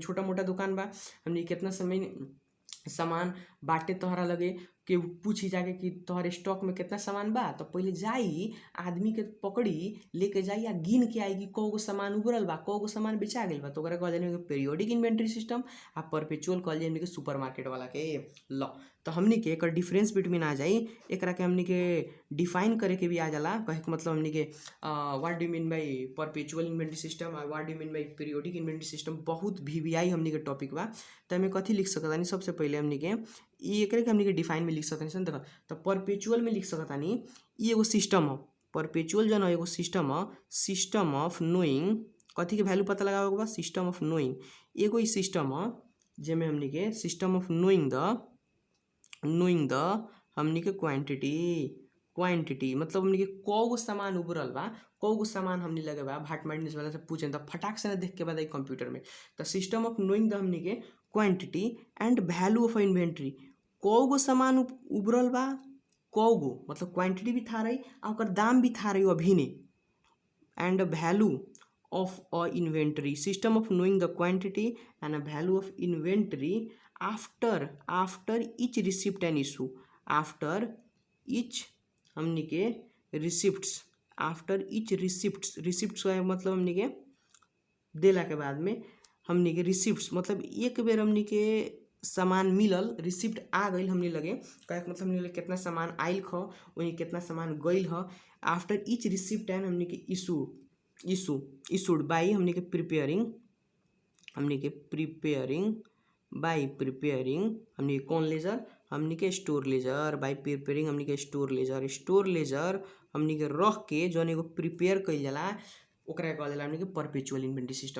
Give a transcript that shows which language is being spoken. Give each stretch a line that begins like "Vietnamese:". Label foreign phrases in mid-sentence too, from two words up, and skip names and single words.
Bhojpuri: छोटा मोटा दुकान बा, हमनी कितना समय सामान बाटे तोहरा लगे के पूछी जाके कि तोहरे स्टॉक में कितना सामान बा, तो पहले जाई आदमी के पकड़ी लेके जाई आ गिन के आई कि कौगो सामान उबरल बा, कौगो सामान बेचा गेल बा। तो ओकरा कहल जाने
English: periodic inventory system
Bhojpuri: आ परपेचुअल कहल जाने के
English: super market
Bhojpuri: वाला के ल। तो हमनी के एकर
English: difference between
Bhojpuri: आ जाई, एकरा के हमनी के डिफाइन करे के भी आ जाला। कहे के मतलब हमनी के
English: what do mean by perpetual inventory system और what do mean by periodic inventory system,
Bhojpuri: बहुत वीवीआई हमनी के टॉपिक बा। तो हमें कथी लिख सकतानी, सबसे पहले हमनी के एकरे के हमनी के डिफाइन में लिख सकतानी सन। देखो तो परपेचुअल में लिख सकतानी ई एगो सिस्टम ह। परपेचुअल जन एगो सिस्टम ह,
English: system of knowing,
Bhojpuri: कथी के वैल्यू पता लगावे के बा,
English: system of knowing.
Bhojpuri: एगो ई सिस्टम ह जेमे हमनी के
English: system of knowing the
Bhojpuri: हमनी के क्वांटिटी मतलब हमनी के कौगो सामान उबरल बा, कौगो सामान हमनी लगे बा, भाट माइंड वाला से पूछे तो फटाक से ना देख के बताई कंप्यूटर में।
English: तो system of knowing the
Bhojpuri: हमनी के
English: quantity and value of inventory,
Bhojpuri: कौगो सामान उबरल बा, कौगो मतलब
English: क्वांटिटी
Bhojpuri: भी था रही और ओकर दाम भी था रही अभी ने,
English: and value of a inventory, system of knowing the quantity and a value of inventory after each receipt and issue, after each
Bhojpuri: हमनी के
English: receipts, after each receipts
Bhojpuri: का मतलब हमनी के देला के बाद में हमनी के रिसिप्ट मतलब एक बेर हमनी के सामान मिलल, रिसिप्ट आ गई हमनी लगे, कहे मतलब हमनी लगे कितना सामान आइल ख, वही कितना सामान गइल ह।
English: after each receipt and
Bhojpuri: हमनी के
English: issued by
Bhojpuri: हमनी के प्रिपेयरिंग हमनी के कौन लेजर, हमनी के
English: store ledger, by preparing
Bhojpuri: हमनी के
English: store ledger
Bhojpuri: हमनी के रख के जौन एगो प्रिपेयर कइल जाला ओकरा कहल जाला हमनी के
English: perpetual inventory system.